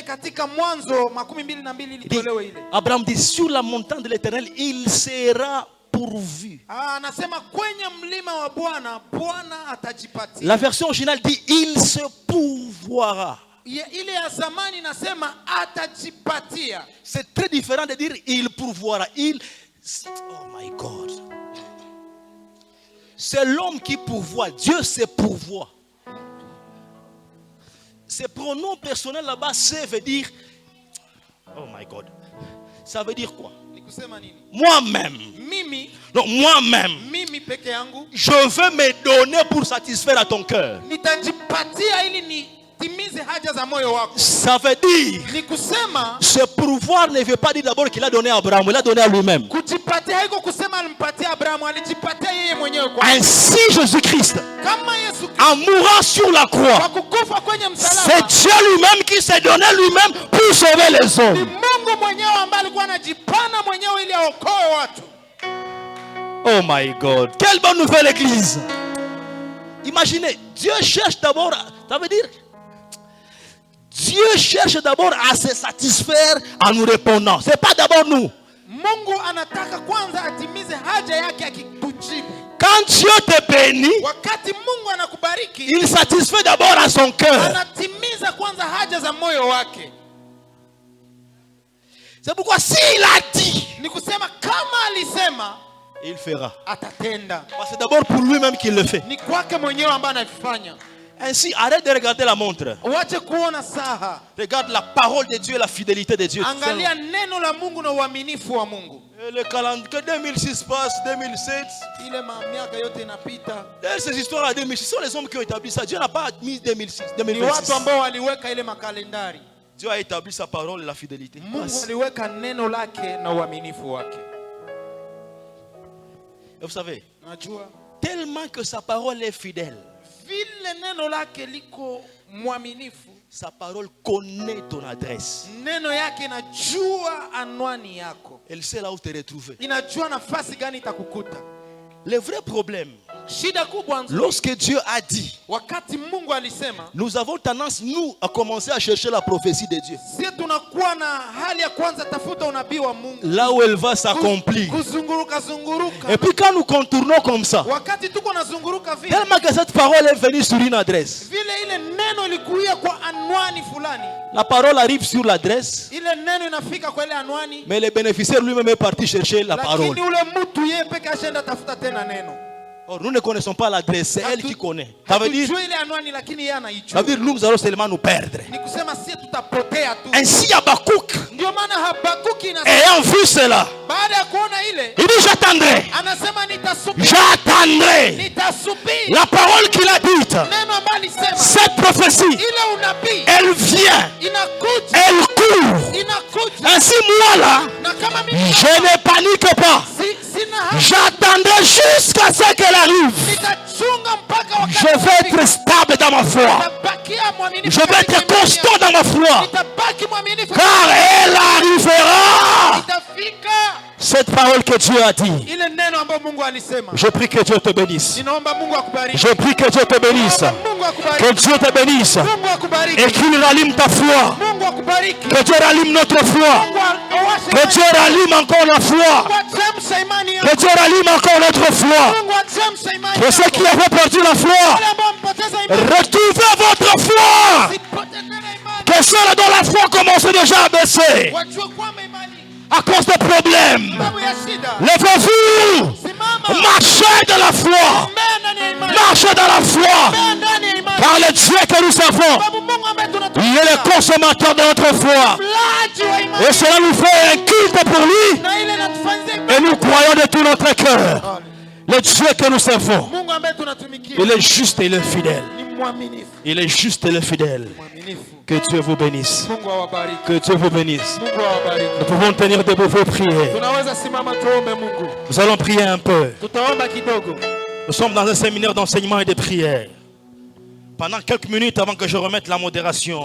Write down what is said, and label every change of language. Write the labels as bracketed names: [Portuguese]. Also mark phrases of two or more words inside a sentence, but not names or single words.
[French] Abraham dit, sur la montagne de l'Éternel, il sera pourvu. La version originale dit, il se pourvoira. C'est très différent de dire il pourvoira. [English] Oh my God. [French] C'est l'homme qui pourvoit. Dieu se pourvoit. Ce pronom personnel là-bas, ça veut dire. [English] Oh my God. [French] Ça veut dire quoi? Moi-même, Donc moi-même, [Swahili] mimi peke yangu [French] je veux me donner pour satisfaire à ton cœur. [Swahili] nitajipatia ili nitimize haja za moyo wako. [French] Ça veut dire, [Swahili] Ni kusema [French] ce pouvoir ne veut pas dire d'abord qu'il a donné à Abraham, il a donné à lui-même. [Swahili] kujipatia haiko kusema alimpatia Abrahamu, alijipatia yeye mwenyewe kwa. [French] Ainsi Jésus-Christ, [Swahili] Kama Yesu [French] en mourant sur la [Swahili] kwa [French] croix, [Swahili] kukufa kwenye [French] c'est [Swahili] msalaba, [French] Dieu lui-même qui s'est donné lui-même pour sauver les [Swahili] ni [French] hommes. [Swahili] Mungu mwenyewe ambaye alikuwa anajipana mwenyewe ili aokoe watu. [English] Oh my God, [French] quelle bonne nouvelle église. Imaginez, Dieu cherche d'abord, ça veut dire, Dieu cherche d'abord à se satisfaire en nous répondant. Ce n'est pas d'abord nous. [Swahili] Mungu anataka kwanza atimize haja yake akitujibu. [French] Quand Dieu te bénit, [Swahili] Wakati Mungu anakubariki, [French] il satisfait d'abord à son cœur. [Swahili] anatimiza kwanza haja za moyo wake. [French] C'est pourquoi s'il a dit, [Swahili] Ni kusema kama alisema [French] il fera. [Swahili] atatenda. [French] Parce que c'est d'abord pour lui-même qu'il le fait. [Swahili] Ni kwake mwenyewe ambaye anafanya. [French] Ainsi, arrête de regarder la montre. [Swahili] Uache kuona saha. [French] Regarde la parole de Dieu et la fidélité de Dieu. [Swahili] Angalia neno la Mungu na uaminifu wa Mungu. [French] Et le calendrier, que 2006 passe, 2007. [Swahili] Ile miaka yote inapita. [French] D'ailleurs, ces histoires à 2006, ce sont les hommes qui ont établi ça. Dieu n'a pas mis 2006, [Swahili] Ni 2026. watu ambao waliweka ile makalendari. [French] Dieu a établi sa parole et la fidélité. [Swahili] Mungu aliweka neno lake na uaminifu wake. [French] Et vous savez, [Swahili] Najua [French] tellement que sa parole est fidèle, [Swahili] vile neno lake liko mwaminifu, [French] sa parole connaît ton adresse. [Swahili] neno yake inajua anwani yako, [French] Elle sait là où te retrouver. [Swahili] inajua nafasi gani itakukuta. [French] Le vrai problème, [Swahili] Shida kubwa nzuri, [French] lorsque Dieu a dit, [Swahili] wakati Mungu alisema, [French] nous avons tendance, nous, à commencer à chercher la prophétie de Dieu. [Swahili] sisi tunakuwa na hali ya kwanza tafuta unabii wa Mungu, [French] Là où elle va s'accomplir. [Swahili] kuzunguruka [French] Et [Swahili] zunguruka. [French] puis quand nous contournons comme ça, [Swahili] Wakati tuko nazunguruka vile [French] tellement que cette parole est venue sur une adresse. [Swahili] vile, ile neno ilikuia kwa anwani fulani, [French] La parole arrive sur l'adresse, [Swahili] ile neno inafika kwa ile anwani, [French] mais le bénéficiaire lui-même est parti chercher la parole. [Swahili] lakini ule mtu yeye peke ashenda tafuta tena neno. [French] Or, nous ne connaissons pas l'adresse, c'est elle qui connaît. Ça veut dire, [Swahili] Hatujui ile anwani, lakini yeye [French] ça [Swahili] anaijua. [French] veut dire nous allons seulement nous perdre. [Swahili] Ni kusema sisi tutapotea tu. [French] Ainsi Habakkuk, [Swahili] Ndio maana Habakuki inasema, [French] ayant vu cela, [Swahili] baada ya kuona ile, [French] il dit j'attendrai, [Swahili] anasema nitasubiri, [French] j'attendrai [Swahili] nitasubiri [French] la parole qu'il a dite. [Swahili] neno ambalo alisema. [French] Cette prophétie, [Swahili] Ile unabii [French] elle vient, [Swahili] inakuja, [French] elle court. [Swahili] inakuja. [French] Ainsi moi là, [Swahili] Na kama mimi [French] je ne panique pas. [Swahili] sina haja, [French] J'attendrai jusqu'à ce qu'elle arrive. [Swahili] nitachunga mpaka wakati [French] Je vais être stable dans ma foi. [Swahili] nitabakia mwaminifu. [French] Je vais [Swahili] katika [French] être [Swahili] imani [French] constant [Swahili] yangu. [French] dans ma foi. [Swahili] Nitabaki mwaminifu. [French] Car elle arrivera. [Swahili] Itafika [French] Cette parole que Dieu a dit. [Swahili] ile neno ambayo Mungu alisema. [French] Je prie que Dieu te bénisse. [Swahili] Ninaomba Mungu akubariki. [French] Je prie que Dieu te bénisse. [Swahili] Ninaomba Mungu akubariki. [French] Que Dieu te bénisse. [Swahili] Mungu akubariki. [French] Et qu'il rallume ta foi. [Swahili] Mungu akubariki. [French] Que Dieu rallume notre foi. [Swahili] Mungu awashe [French] Que Dieu rallume encore la foi. [Swahili] Mungu achemshe imani yako. [French] Que Dieu rallume encore notre foi. [Swahili] Mungu achemshe imani [French] Que ceux [Swahili] yako. [French] qui avaient perdu la foi, [Swahili] Wale ambao mpoteza imani, [French] retrouvez votre foi. [Swahili] sipoteze tena imani. [French] Que ceux dont la foi commence déjà à baisser [Swahili] Wajue kwamba imani [French] à cause des problèmes. [Swahili] sababu ya shida. [French] Levez-vous. [Swahili] Simama. [French] Marchez de la foi. [Swahili] Tembea ndani ya imani. [French] Marchez dans la foi. [Swahili] Tembea ndani ya imani. [French] Car le Dieu que nous servons, [Swahili] Sababu Mungu ambaye [French] il est [Swahili] tunatumikia, [French] le consommateur de notre foi. [Swahili] mlaji wa imani. [French] Et cela nous fait un culte pour lui. [Swahili] Na ile inatufanyia [French] Et [Swahili] imani. [French] nous croyons de tout notre cœur. Le Dieu que nous servons, [Swahili] Mungu ambaye tunatumikia [French] il est juste et il est fidèle. [Swahili] ni mwaminifu. [French] Il est juste et il est fidèle. [Swahili] Mwaminifu. [French] Que Dieu vous bénisse. [Swahili] Mungu awabariki. [French] Que Dieu vous bénisse. [Swahili] Mungu awabariki. [French] Nous pouvons tenir debout vos prières. [Swahili] Tunaweza simama tuombe Mungu. [French] Nous allons prier un peu. [Swahili] Tutaomba kidogo. [French] Nous sommes dans un séminaire d'enseignement et de prière. Pendant quelques minutes avant que je remette la modération,